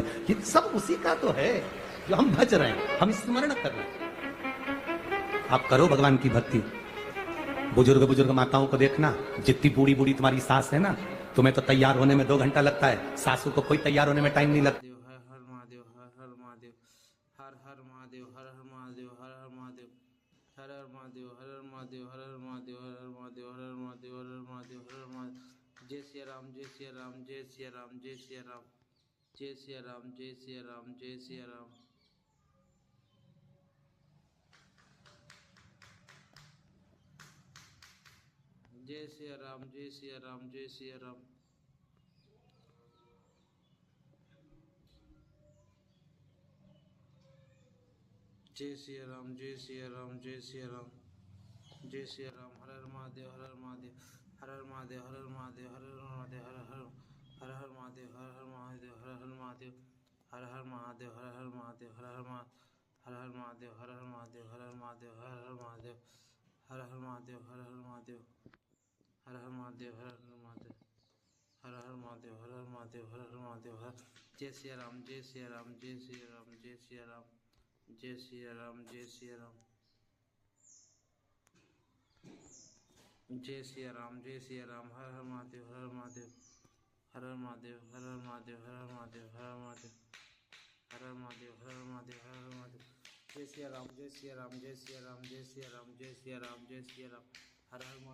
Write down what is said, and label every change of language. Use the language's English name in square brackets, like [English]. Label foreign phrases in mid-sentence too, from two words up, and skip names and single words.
[Hindi] ये सब उसी का तो है जो हम भज रहे हैं, हम स्मरण कर रहे हैं। आप करो भगवान की भक्ति। बुजुर्ग बुजुर्ग माताओं को देखना, जितनी बूढ़ी बूढ़ी तुम्हारी सास है ना, तुम्हें तो तैयार होने में 2 घंटा लगता है, सासू को कोई तैयार होने में टाइम नहीं लगता। हर हर महादेव, हर हर महादेव, हर हर महादेव, हर हर महादेव, हर हर महादेव, हर हर महादेव, हर हर महादेव, हर हर महादेव, हर हर महादेव, हर हर महादेव, हर हर महादेव, हर हर महादेव। जय सिया राम, जय सिया राम, जय सिया राम, जय सिया राम, जय सिया राम, जय सिया राम, जय सिया राम। जय सिया राम, जय सिया राम, जय सिया राम। जय सिया राम, जय सिया राम, जय सिया राम, जय सिया राम। हर हर महादेव, हर हर महादेव, हर हर महादेव, हर हर महादेव, हर हर महादेव, हर हर हर महादेव, हर हर महादेव, हर हर महादेव, हर हर महादेव, हर हर महादेव, हर हर महादेव, हर हर महादेव, हर हर महादेव, हर हर महादेव, हर हर महादेव, हर हर महादेव, हर हर महादेव, हर हर महादेव, हर हर महादेव, हर हर महादेव, हर हर महादेव, हर। जय सिया राम, जय सिया राम, जय सिया राम, जय सिया राम, जय सिया राम, जय सिया राम। जय सिया राम, जय सिया राम, हर हर महादेव, हर हर महादेव, हर हर महादेव, हर हर महादेव, हर हर महादेव, हर हर महादेव, हर हर महादेव, हर हर महादेव, हर हर महादेव। जय सिया राम, जय सिया राम, जय सिया राम, जय सिया राम, जय सिया राम, जय सिया राम, हर हर।